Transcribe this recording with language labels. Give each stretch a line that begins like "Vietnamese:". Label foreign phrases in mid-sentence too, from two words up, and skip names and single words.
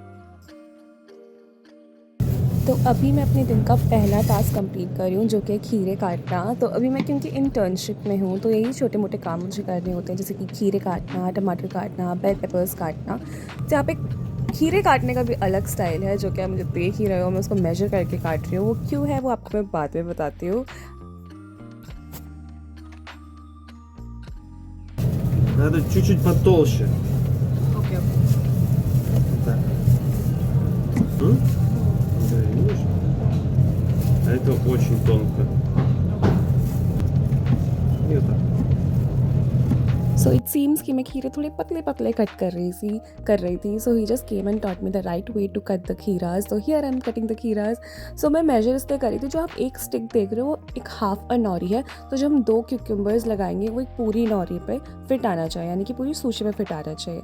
Hindi: तो अभी मैं अपने दिन का पहला
English: task complete
Hindi: कर रही हूँ, जो कि खीरे काटना. तो अभी मैं क्योंकि इंटर्नशिप में हूँ, तो यही छोटे मोटे काम मुझे करने होते हैं, जैसे कि खीरे काटना, टमाटर काटना,
English: bell peppers
Hindi: काटना. तो यहाँ पे खीरे काटने का भी अलग स्टाइल है, जो कि आप मुझे देख ही रहे हो. मैं उसको मेजर करके काट रही हूँ. वो क्यों है वो आपको मैं बाद में बताती हूँ.
Russian: Надо чуть-чуть потолще.
Hindi: ओके.
Russian: Так. Да, видишь? А это очень тонко. И вот так.
English: so it seems
Hindi: कि मैं खीरे थोड़े पतले पतले कट कर रही थी.
English: So he just came and taught me the right way to cut the खीराज. So here I am cutting the खीराज.
Hindi: सो मैं मेजर इसलिए करी थी, जो आप एक स्टिक देख रहे हो वो एक
English: half a nori
Hindi: है, तो जब हम 2 क्यूकम्बर्स लगाएंगे वो एक पूरी नौरी पे फिट आना चाहिए, यानी कि पूरी सुशी में फिट आना चाहिए.